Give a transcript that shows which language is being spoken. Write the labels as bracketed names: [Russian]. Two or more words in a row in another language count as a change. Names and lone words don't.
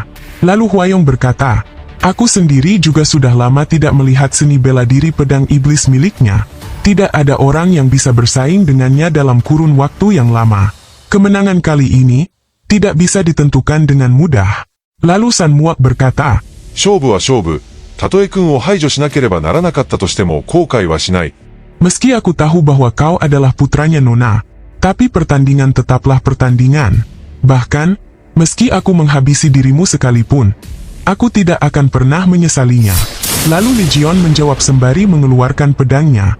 [Indonesian] Lalu Hwayong berkata, aku sendiri juga sudah lama tidak melihat seni bela diri pedang iblis miliknya. Tidak ada orang yang bisa bersaing dengannya dalam kurun waktu yang lama. Kemenangan kali ini tidak bisa ditentukan dengan mudah. Lalu San Muak berkata, [Japanese] 勝負は勝負。たとえ君を排除しなければならなかったとしても後悔はしない。 [Indonesian] meski aku tahu bahwa kau adalah putranya Nona, tapi pertandingan tetaplah pertandingan. Bahkan, meski aku menghabisi dirimu sekalipun, aku tidak akan pernah menyesalinya. Lalu Li Jion menjawab sembari mengeluarkan pedangnya.